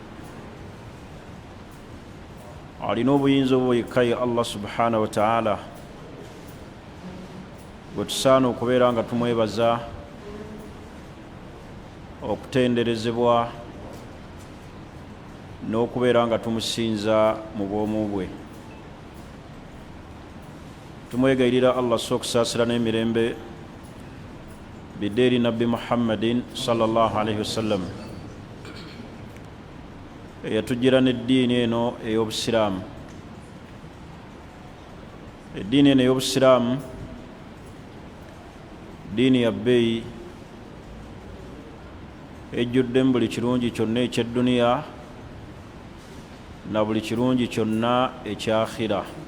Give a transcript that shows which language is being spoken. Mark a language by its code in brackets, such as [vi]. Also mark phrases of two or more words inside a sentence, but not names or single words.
[lg] Alina obuyinza obwo yekka ye [ar] الله سبحانه وتعالى, [lg] bwe tusaana okubeera nga tumwebaza, okutenderezebwa n'okubeera nga tumusinza mu bwomu bwe. Tumwegayirira Allah okusaasira n'emirembe bideeri nabbi Muhammadin [ar] صلى الله عليه وسلم [lg] eyatujjira n'eddiini eno ey'obusiraamu. Eddiini eno ey'obusiraamu ddiini ya bbeeyi, ejjuddemu buli kirungi kyonna ekyedduniya na buli kirungi kyonna ekyakhira.